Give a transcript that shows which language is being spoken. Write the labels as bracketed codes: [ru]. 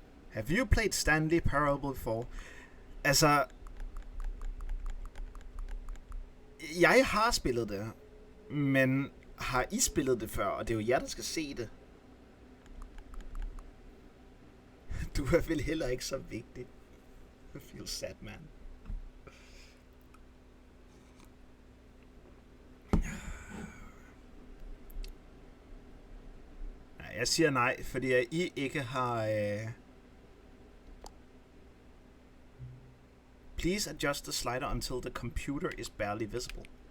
[en] Have you played Stanley Parable before? [da] Altså... Jeg har spillet det, men har I spillet det før? Og det er jo jer, der skal se det. Du er vel heller ikke så vigtig. [en] I feel sad, man. [da] Nej, jeg siger nej, fordi I ikke har... [en] Please adjust the slider until the computer is barely visible.